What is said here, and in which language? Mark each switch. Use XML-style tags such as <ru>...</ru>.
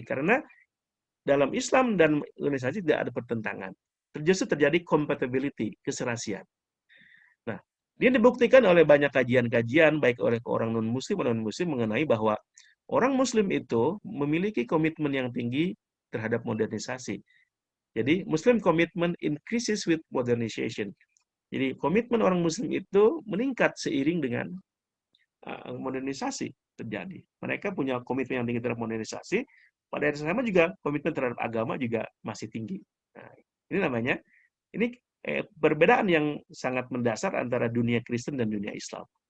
<id>Karena dalam Islam dan organisasi tidak ada pertentangan. Justru terjadi compatibility, keserasian. Nah, dia dibuktikan oleh banyak kajian-kajian, baik oleh orang non-Muslim atau non-Muslim, mengenai bahwa orang Muslim itu memiliki komitmen yang tinggi terhadap modernisasi. Jadi,</id> <en>Muslim commitment increases with modernization.</en> <id>Jadi, komitmen orang Muslim itu meningkat seiring dengan modernisasi terjadi. Mereka punya komitmen yang tinggi terhadap modernisasi, pada yang sama juga komitmen terhadap agama juga masih tinggi. Nah, ini namanya, ini perbedaan yang sangat mendasar antara dunia Kristen dan dunia Islam.</id>